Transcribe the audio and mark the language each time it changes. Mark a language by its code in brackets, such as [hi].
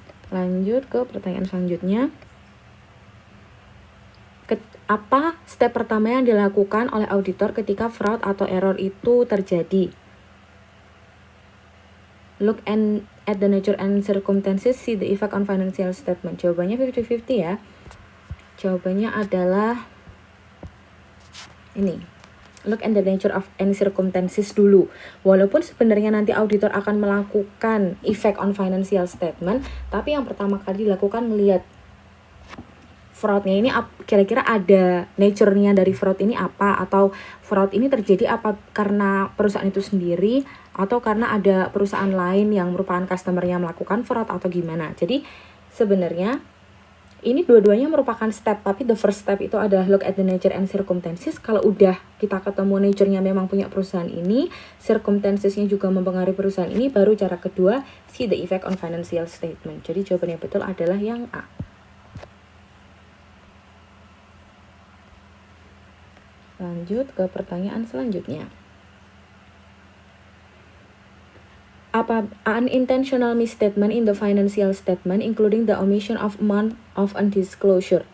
[id] Lanjut ke pertanyaan selanjutnya. Apa step pertama yang dilakukan oleh auditor ketika fraud atau error itu terjadi? [en] Look at the nature and circumstances, see the effect on financial statement. [id] Jawabannya 50-50 ya. Jawabannya adalah ini. [en] Look at the nature of and circumstances [id] dulu. Walaupun sebenarnya nanti auditor akan melakukan [en] effect on financial statement, [id] tapi yang pertama kali dilakukan melihat fraudnya ini kira-kira ada nature-nya dari fraud ini apa, atau fraud ini terjadi apa karena perusahaan itu sendiri atau karena ada perusahaan lain yang merupakan customer-nya melakukan fraud atau gimana. Jadi sebenarnya ini dua-duanya merupakan step, tapi [en] the first step [id] itu adalah [en] look at the nature and circumstances. [id] Kalau udah kita ketemu nature-nya memang punya perusahaan ini, circumstances-nya juga mempengaruhi perusahaan ini, baru cara kedua [en] see the effect on financial statement. [id] Jadi jawaban yang betul adalah yang A. Lanjut ke pertanyaan selanjutnya. Apa [en] unintentional misstatement in the financial statement including the omission of amount of undisclosure?